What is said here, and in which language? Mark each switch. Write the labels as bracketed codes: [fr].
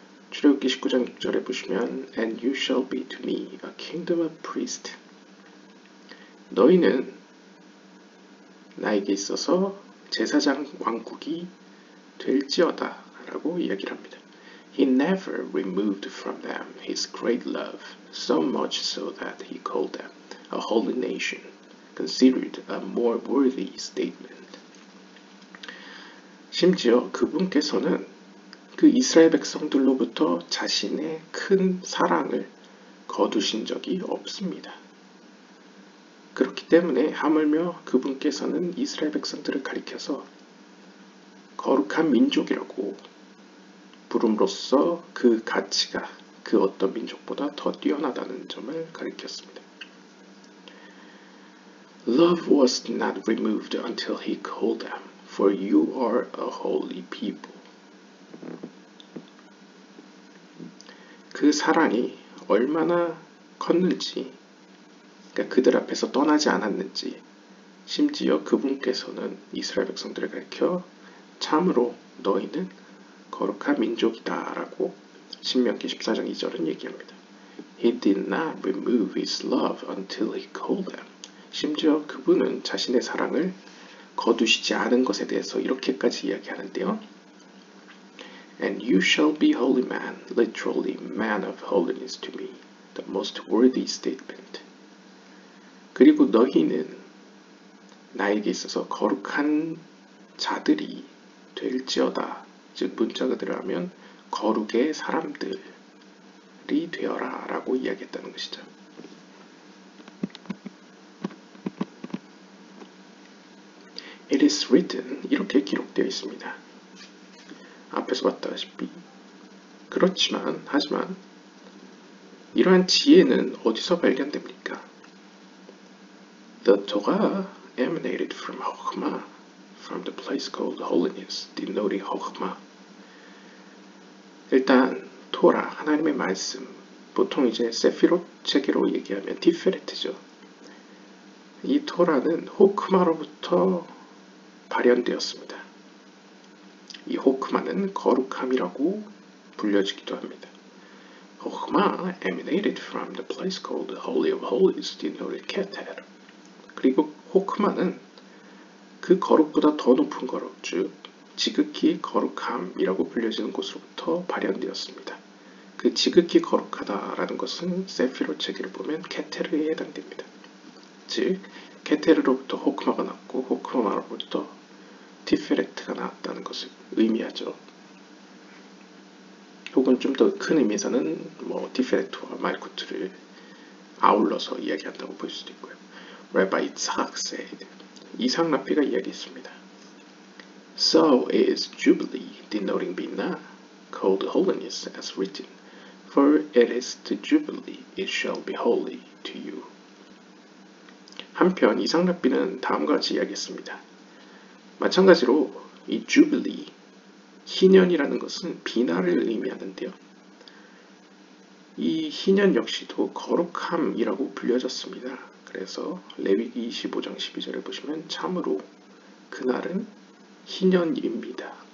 [ko] 출애굽기 19장 6절에 보시면 [en] And you shall be to me a kingdom of priests. [ko] 너희는 나에게 있어서 제사장 왕국이 될지어다 라고 이야기를 합니다. [en] He never removed from them his great love, so much so that he called them a holy nation, considered a more worthy statement. [ko] 심지어 그분께서는 그 이스라엘 백성들로부터 자신의 큰 사랑을 거두신 적이 없습니다. 그렇기 때문에 하물며 그분께서는 이스라엘 백성들을 가리켜서 거룩한 민족이라고 부름으로써 그 가치가 그 어떤 민족보다 더 뛰어나다는 점을 가리켰습니다. [en] Love was not removed until he called them, for you are a holy people. [ko] 그 사랑이 얼마나 컸는지, 그러니까 그들 앞에서 떠나지 않았는지, 심지어 그분께서는 이스라엘 백성들을 가리켜 참으로 너희는 거룩한 민족이다 라고 신명기 14장 2절은 얘기합니다. [en] He did not remove his love until he called them. [ko] 심지어 그분은 자신의 사랑을 거두시지 않은 것에 대해서 이렇게까지 이야기하는데요. [en] And you shall be holy man, literally man of holiness to me, the most worthy statement. [ko] 그리고 너희는 나에게 있어서 거룩한 자들이 될지어다. 즉 문자 그대로 하면 거룩의 사람들이 되어라 라고 이야기했다는 것이죠. [en] It is written, [ko] 이렇게 기록되어 있습니다. 앞에서 봤다시피 하지만 이러한 지혜는 어디서 발견됩니까? [en] The Torah emanated from Chokhmah, from the place called holiness, denoting Chokhmah. [ko] 일단 토라, 하나님의 말씀, 보통 이제 세피롯 체계로 얘기하면 티페레트죠. 이 토라는 호크마로부터 발현되었습니다. 이 호크마는 거룩함이라고 불려지기도 합니다. [en] 호크마 emanated from the place called the Holy of Holies, denoted Keter. [ko] 그리고 호크마는 그 거룩보다 더 높은 거룩, 즉 지극히 거룩함이라고 불려지는 곳으로부터 발현되었습니다. 그 지극히 거룩하다라는 것은 세피롯 체계를 보면 케테르에 해당됩니다. 즉 케테르로부터 호크마가 났고 호크마로부터 티페레트가 나왔다는 것을 의미하죠. 혹은 좀 더 큰 의미에서는 티페레트와 말쿠트를 아울러서 이야기한다고 볼 수도 있고요. [en] Rabbi Yitzhak said, [ko] 이삭 랍비가 이야기했습니다. [en] So is Jubilee, denoting Binah, called holiness as written, for it is the Jubilee, it shall be holy to you. [ko] 한편 이삭 랍비는 다음과 같이 이야기했습니다. 마찬가지로 이 Jubilee, 희년이라는 것은 비나를 의미하는데요. 이 희년 역시도 거룩함이라고 불려졌습니다. 그래서 레위기 25장 12절에 보시면 참으로 그날은 희년입니다.